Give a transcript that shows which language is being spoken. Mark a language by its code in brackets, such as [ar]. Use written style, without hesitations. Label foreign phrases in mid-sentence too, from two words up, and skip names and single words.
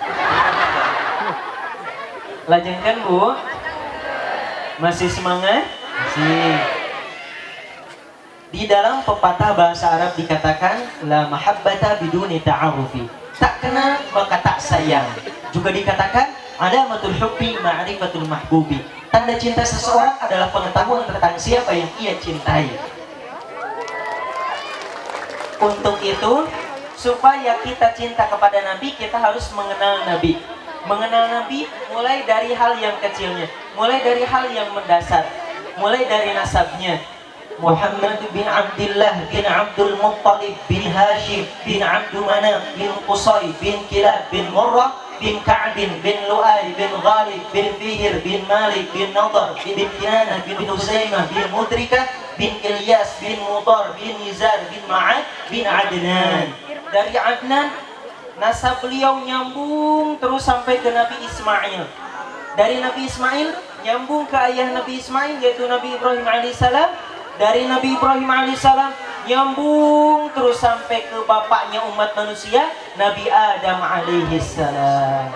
[id] Lajengkan, Bu. Masih semangat? Masih. Di dalam pepatah bahasa Arab dikatakan [ar] لا محبة بدون تعارف. [id] Tak kenal maka tak sayang. Juga dikatakan [ar] علامة الحب معرفة المحبوب. [id] Tanda cinta seseorang adalah pengetahuan tentang siapa yang ia cintai. Untuk itu, supaya kita cinta kepada Nabi, kita harus mengenal Nabi. Mengenal Nabi mulai dari hal yang kecilnya, mulai dari hal yang mendasar, mulai dari nasabnya. Muhammad bin Abdullah bin Abdul Muttalib bin Hashim bin Abdul Manaf bin Qusay bin Kilab bin Murrah bin Ka'b bin Lu'ay bin Ghalib bin Fihr bin Malik bin Nadar bin Kinanah bin Huzaimah bin Mudrikah bin Ilyas bin Mudar bin Nizar bin Ma'ad bin Adnan. Dari Adnan, nasab beliau nyambung terus sampai ke Nabi Ismail. Dari Nabi Ismail nyambung ke ayah Nabi Ismail, yaitu Nabi Ibrahim alaihissalam. Dari Nabi Ibrahim alaihissalam nyambung terus sampai ke bapaknya umat manusia, Nabi Adam alaihissalam.